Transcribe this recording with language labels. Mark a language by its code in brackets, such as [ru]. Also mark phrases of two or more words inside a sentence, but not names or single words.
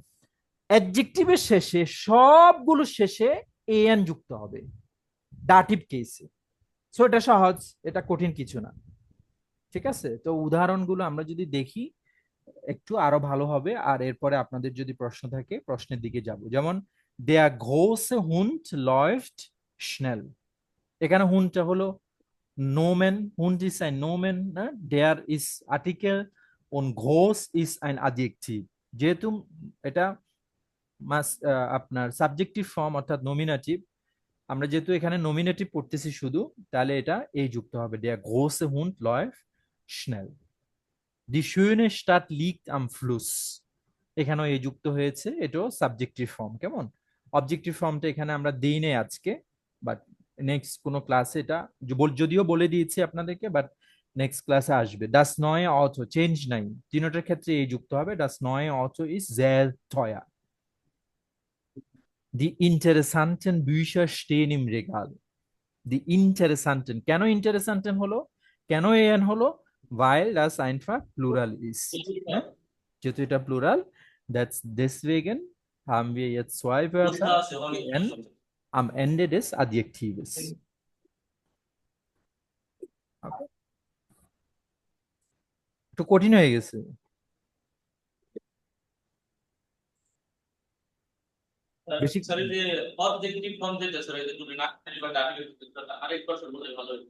[bn] অ্যাডজেক্টিভের শেষে সবগুলো শেষে এন যুক্ত হবে ডাটিভ কেসে। সো এটা সহজ, এটা কঠিন কিছু না। ঠিক আছে, তো উদাহরণগুলো আমরা যদি দেখি একটু আরো ভালো হবে, আর এরপরে আপনাদের যদি প্রশ্ন থাকে প্রশ্নের দিকে যাব। [de] যেমন der große Hund läuft schnell, [bn] এখানে হুন্ডটা হলো [de] নোমেন, Hund ist ein Nomen, der ist Artikel und groß ist ein Adjektiv। [bn] যেহেতু এটা আপনার [en] subjective form [bn] অর্থাৎ নমিনেটিভ, আমরা যেহেতু এখানে নমিনেটিভ পড়তেছি শুধু, তাহলে এটা এই যুক্ত হবে, [de] der große Hund läuft schnell। Die schöne Stadt liegt am Fluss, [bn] এখানেও এই যুক্ত হয়েছে, এটাও [en] subjective form. [bn] কেমন, [en] objective formটা [bn] এখানে আমরা দিই নাই আজকে, [en] but next [bn] কোনো ক্লাসে এটা যদিও বলে দিয়েছি আপনাদেরকে, [en] but next [bn] ক্লাসে আসবে। [de] das neue Auto [bn] চেঞ্জ নাই, তিনটার ক্ষেত্রে এই যুক্ত হবে, [de] das neue Auto ist sehr teuer. Die interessanten Bücher stehen im Regal। Die interessanten, [bn] কেন interessanten হলো, কেন এন হলো? [de] weil das einfach plural ist, [bn] হ্যাঁ? যেহেতু এটা প্লুরাল, [de] that's deswegen haben wir jetzt zwei Wörter n am Ende des Adjektives। [bn] Okay? একটু কঠিন হয়ে গেছে। বেশি স্যার এই যে [en] objective form [bn] যেটা স্যার এই যে তুমি না বা ডাবল আরেকবার স্যার বলে ভালো হতো।